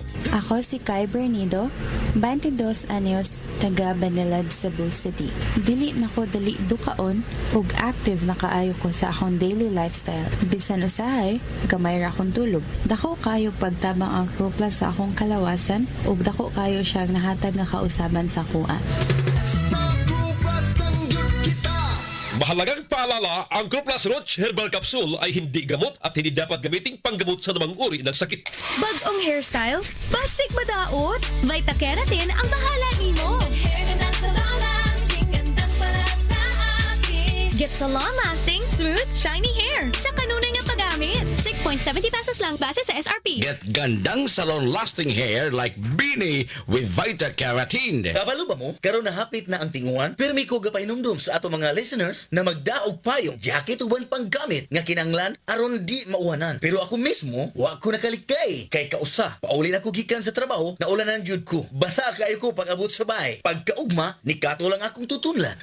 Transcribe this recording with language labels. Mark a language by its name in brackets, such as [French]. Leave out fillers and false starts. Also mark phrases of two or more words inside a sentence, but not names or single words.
[Cebuano] Ako si Kai Bernido, 22 anyos, taga Banilad, Cebu City. Dili na ko dali dukaon ug active na kaayo ko sa akong [English] daily lifestyle. [Cebuano] Bisan usahay, gamay ra akong tulog. Dako kayo pagtabang ang Crew Plus sa akong kalawasan ug dako kayo siyang nahatag nga kausaban sa kuan. [Filipino] Mahalagang paalala, ang Croplas Roach Herbal Capsule ay hindi gamot at hindi dapat gamiting panggamot sa namang uri ng sakit. [Cebuano] Bagong hairstyle? Basic madaot? Vita Keratin ang bahala nimo. [English] Get salon-lasting, smooth, shiny hair [Cebuano] sa kanunay nga paggamit. 6.70 pesos lang base sa SRP. [English] Get gandang salon-lasting hair like Beanie with Vita Keratin. [Cebuano] Kabalo ba mo? Karon na hapit na ang tinguan. Pero may kuga pa inumdum sa ato mga listeners na magdaog pa yung jacket uban panggamit nga kinanglan aron di mauwanan. Pero ako mismo, wa ko nakalikay. Kay kausa, paulin ako gikan sa trabaho na ulanan jud ko. Basa kayo ko pag abot sa bahay. Pagkaugma, ni kato lang akong tutunlan.